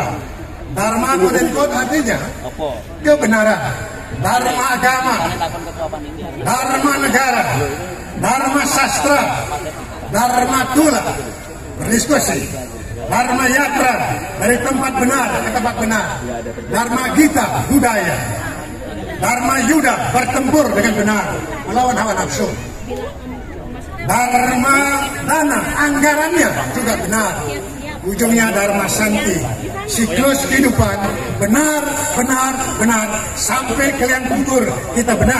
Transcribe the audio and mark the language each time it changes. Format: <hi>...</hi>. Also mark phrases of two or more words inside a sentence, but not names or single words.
<id>Dharma quote artinya kebenaran, Dharma agama, Dharma negara, Dharma sastra, Dharma tula, berdiskusi, Dharma yatra, dari tempat benar ke tempat benar, Dharma gita, budaya, Dharma yuda, bertempur dengan benar, melawan hawa nafsu, Dharma dana, anggarannya juga benar, ujungnya Dharma Santi, siklus kehidupan benar, sampai kalian kubur kita benar.</id>